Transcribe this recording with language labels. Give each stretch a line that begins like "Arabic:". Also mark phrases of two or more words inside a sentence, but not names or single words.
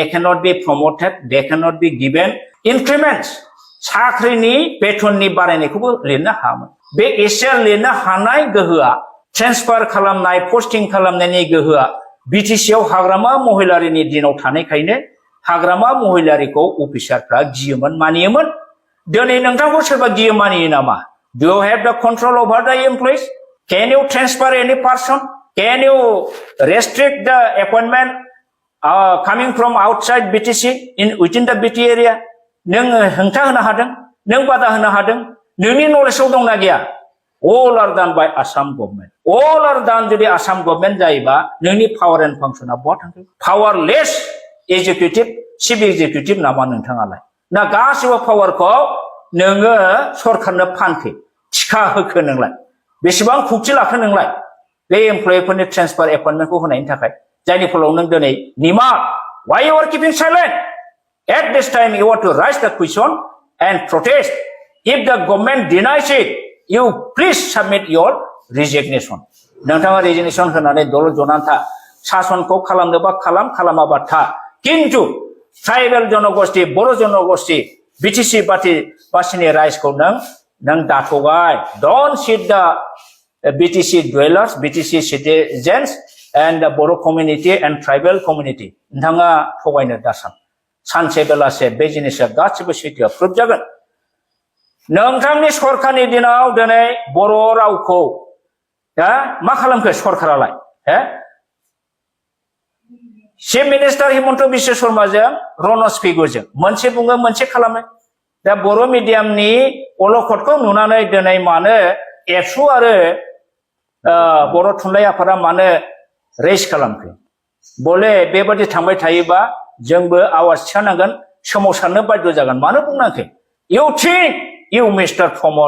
English: cannot be promoted they cannot be given increments
Bodo: साख्रिनि बेथननि बारायनायखौबो लिरनो हायामोन बे एसियार लिरनो हानाय गोहोआ ट्रेन्सफार खालामनाय पोस्टिं खालामनायनि गोहोआ बीटीसीआव हाग्रामा महिलारिनि दिनाव थानायखायनो हाग्रामा महिलारिखौ अफिसारफ्रा गियोमोन मानियोमोन दिनै नोंथांखौ सोरबा गियो मानियो नामा
English: do you have the control over the employees can you transfer any person can you restrict the appointment coming from outside BTC within the BT area
Bodo: नों हेंथा होनो हादों नों बादा होनो हादों नोंनि नलेजआव दंना गैया
English: all are done by Assam government all are done
Bodo: जुदि आसाम गभर्नमेन्ट जायोबा नोंनि पावर एन्ड फांसना बहा थांखो
English: powerless executive chief executive
Bodo: नामा नोंथाङालाय ना गासिबो पावारखौ नोङो सरकारनो फानखो थिखा होखो नोंलाय बेसेबां खुक्ति लाखो नोंलाय बे एमप्लयिफोरनि ट्रेन्सफार एपइन्टमेन्टखौ होनायनि थाखाय जायनि फलाव नों दिनै निमा
English: why you are keeping silent at this time you are to raise the question and protest if the government denies it you please submit your resignation
Bodo: नोंथाङा रेजिगनेसन होनानै दल जनानै था शासनखौ खालामनोबा खालामाबा था किन्तु ट्राइबेल जनगोष्ठी बर' जनगोष्ठी बीटीसी बासिनि राइजखौ नों दाथगाय
English: don't sit the BTC dwellers BTC citizens and the Boro community and tribal community
Bodo: नोंथाङा थोगायनो दासान सानसे बेलासे बे जिनिसा गासिबो सैथोआ प्रुफ जागोन नोंथांनि सरखारनि दिनाव दिनै बर' रावखौ मा खालामखो सरखारालाय
English: chief minister
Bodo: हिमन्त बिश्व शर्माजों रनज पेगुजों मोनसे बुङो मोनसे खालामो दा बर' मिडियामनि अलखदखौ नुनानै दिनै मानो एबसु आरो बर' थुनलाइ आफादा मानो रेज खालामखो बले बेबादि थांबाय थायोबा जोंबो आवाज थिखांनांगोन सोमावसारनो बाध्य जागोन मानो बुंनांखै
English: you think you mister
Bodo: प्रमद